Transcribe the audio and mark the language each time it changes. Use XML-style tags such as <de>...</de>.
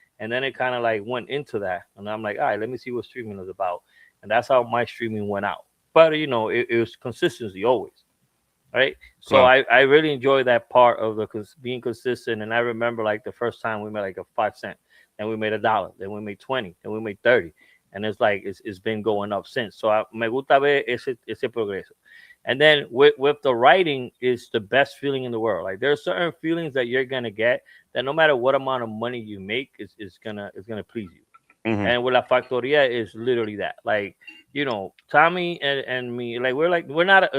<en>And then it kind of like went into that, and I'm like, all right, let me see what streaming is about, and that's how my streaming went out. But it was consistency always, right? So</en> <es>Claro.</es> <en>I really enjoy that part of being consistent. And I remember like the first time we made like a 5 cent, then we made $1, then we made 20, then we made 30, and it's like it's been going up since.</en> <es>So me gusta ver ese progreso.</es> <en>And then with the writing is the best feeling in the world. Like there's certain feelings that you're gonna get that no matter what amount of money you make is gonna please you. Mm-hmm. And with La Factoria is literally that. Like, Tommy and me, like we're not.</en>